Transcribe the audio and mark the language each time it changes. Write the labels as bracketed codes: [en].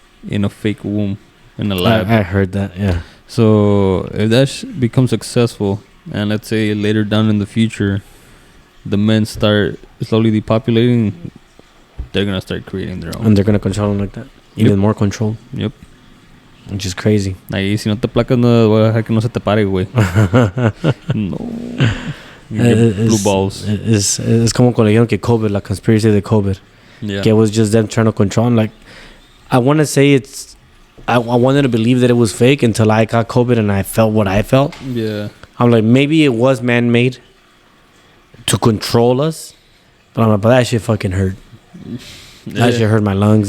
[en] in a fake womb in a lab. I heard that. Yeah. So if that becomes successful, and let's say later down in the future, the men start slowly depopulating, they're gonna start creating their own. And they're gonna control them like that. Even more control. Yep. Which is crazy. [es] Ahí si no te placas no voy a dejar que no se te pare, güey. [en] No. You get blue balls. [es] Es como cuando dijeron que COVID, la conspiracy de COVID. [en] Yeah. [es] Que [en] it was just them trying to control. I'm like, I want to say I wanted to believe that it was fake until I got COVID and I felt what I felt. Yeah. I'm like, maybe it was man-made to control us. But I'm like, but that shit fucking hurt. That shit hurt my lungs.